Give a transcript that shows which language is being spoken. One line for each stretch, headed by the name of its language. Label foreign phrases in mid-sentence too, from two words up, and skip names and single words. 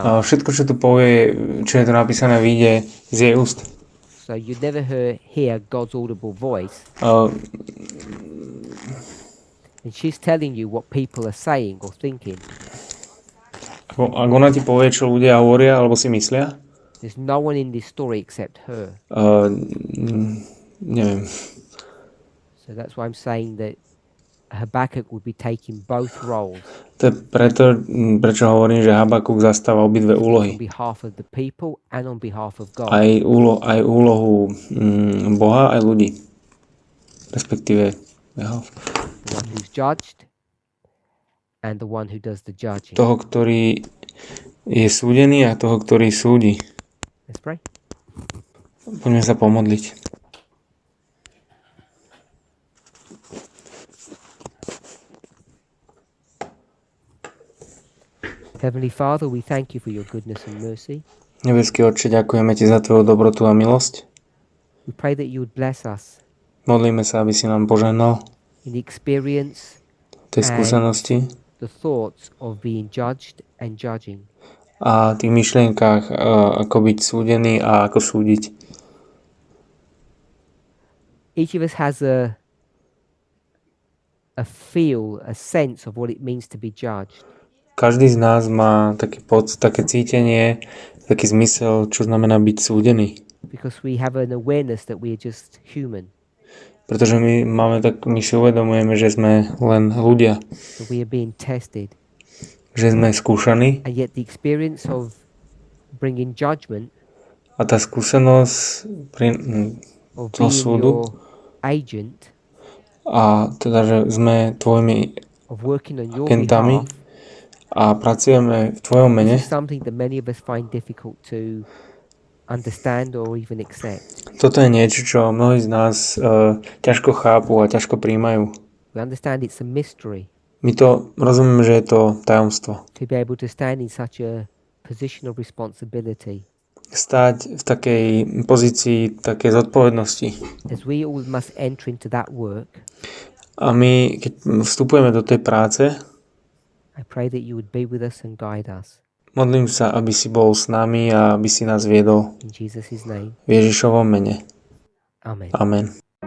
Slovak: všetko, čo tu povie, čo je tu napísané, vyjde z jej úst.
English: So you'd never hear God's audible voice. And she's telling you what people are saying or thinking.
Slovak: Ak ona ti povie, čo ľudia hovoria alebo si myslia,
English: There's no one in this story except her.
Slovak: neviem.
English: So that's why I'm saying that Habakkuk would be taking both roles
Slovak: To je prečo hovorím, že Habakuk zastáva obidve
English: on
Slovak: úlohy.
English: behalf of the people and on behalf of God.
Slovak: Aj úlohu Boha, aj ľudí. Respektíve jeho.
English: The one who's judged and the one who does the judging.
Slovak: Toho, ktorý je súdený a toho, ktorý súdi.
English: Let's pray.
Slovak: Poďme sa pomodliť.
English: Heavenly Father, we thank you for your goodness and mercy.
Slovak: Nebeský Otče, ďakujeme Ti za Tvoju dobrotu a milosť.
English: We pray that you would bless us
Slovak: Modlíme sa, aby si nám požehnal
English: in the experience,
Slovak: tej skúsenosti
English: the thoughts of being judged and judging.
Slovak: a tých myšlienkách, ako byť súdený a ako súdiť.
English: Each of us has a feel, a sense of what it means to be judged.
Slovak: Každý z nás má taký také cítenie, taký zmysel, čo znamená byť súdený.
English: Because we have an awareness that we are just human.
Slovak: Pretože my si uvedomujeme, že sme len ľudia.
English: That we are being tested.
Slovak: Že sme skúšaní.
English: And yet the experience of bringing judgment,
Slovak: a tá skúsenosť
English: of
Slovak: toho
English: being
Slovak: súdu,
English: your agent,
Slovak: a teda, že sme tvojimi
English: of working on your
Slovak: agentami
English: behalf,
Slovak: a pracujeme v tvojom mene,
English: is something that many of us find difficult to understand or even accept.
Slovak: toto je niečo, čo mnohí z nás ťažko chápu a ťažko príjmajú.
English: We understand it's a mystery
Slovak: My to rozumieme, že je to tajomstvo.
English: to be able to stand in such a position of responsibility.
Slovak: Stať v takej pozícii takej zodpovednosti.
English: As we all must enter into that work,
Slovak: A my, keď vstupujeme do tej práce,
English: I pray that you would be with us and guide us.
Slovak: modlím sa, aby si bol s nami a aby si nás viedol
English: In Jesus' name,
Slovak: v Ježišovom mene.
English: amen.
Slovak: Amen.